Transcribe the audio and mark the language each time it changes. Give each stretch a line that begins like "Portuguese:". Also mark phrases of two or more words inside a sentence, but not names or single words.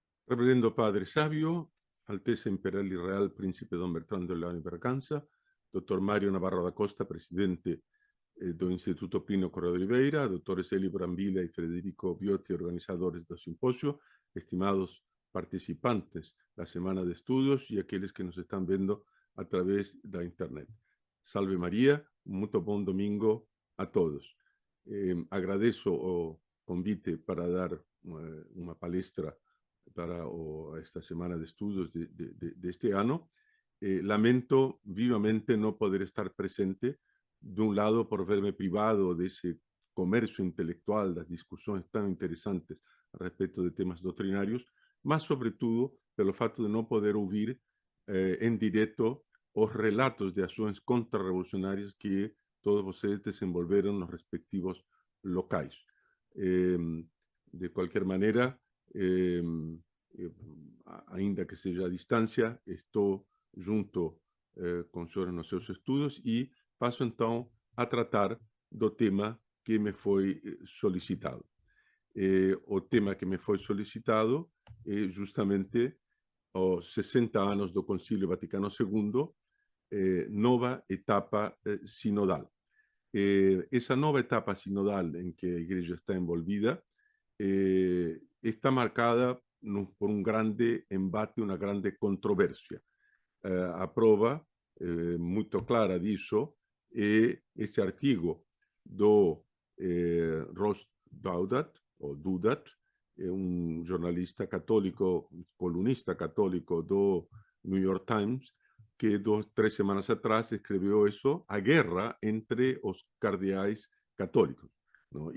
Spanish: Reverendo Padre Sabio, Alteza Imperial y Real Príncipe Don Bertrando León y Berganza, Dr.
Portuguese: Mario Navarro da Costa, presidente do Instituto Plínio Corrêa de Oliveira, doutores Eli Brambila y Federico Biotti, organizadores do simposio, estimados participantes da semana de estudios y aqueles que
Spanish: nos están
Portuguese: vendo a través da internet.
Spanish: Salve María,
Portuguese: muito bom domingo a todos. Agradeço o convite para dar uma palestra para esta semana de
Spanish: estudios de este año. Lamento vivamente no poder estar presente, de un lado por verme privado de ese comercio intelectual, las discusiones tan interesantes respecto de temas doctrinarios,
Portuguese: mas sobre todo pelo fato de
Spanish: no poder oír en directo
Portuguese: os relatos de
Spanish: acciones contrarrevolucionarias
Portuguese: que todos ustedes desenvolveron
Spanish: en los respectivos
Portuguese: locais.
Spanish: De cualquier manera,
Portuguese: ainda que seja a distância, estou junto com o senhor nos seus estudos e passo então a tratar do tema que me foi solicitado. O tema que me foi solicitado é justamente os 60 anos do Concílio Vaticano II, nova etapa sinodal. Essa nova etapa sinodal em que a Igreja está envolvida está marcada por un grande embate,
Spanish: una grande controversia.
Portuguese: A prova muito clara disso é esse artigo do Ross Douthat, ou Dudat, um jornalista católico, colunista católico do New York Times, que 3 semanas atrás escreveu isso, a guerra entre os cardeais católicos, não?